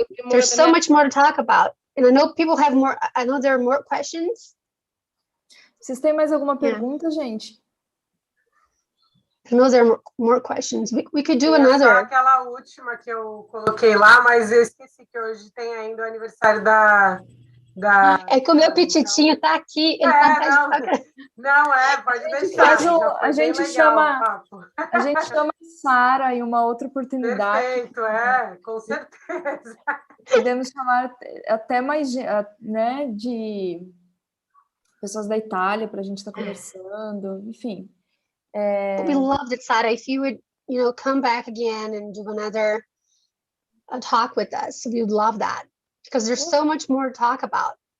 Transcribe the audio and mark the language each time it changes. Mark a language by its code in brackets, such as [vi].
[en] There's so much more to talk about, and I know people have more. I know there are more questions. [pt] Vocês têm mais alguma pergunta, gente? [en] I know there are more questions. We could do another. [pt] Só aquela última que eu coloquei lá, mas eu esqueci que hoje tem ainda o aniversário da... É que o meu petitinho tá aqui. Ele tá pode deixar. A gente chama Sara em uma outra oportunidade. Perfeito, com certeza. Podemos chamar até mais, né, de pessoas da Itália para a gente estar conversando, enfim. [en] We loved it, Sara. If you would, come back again and do another talk with us, we would love that. Because there's so much more to talk about.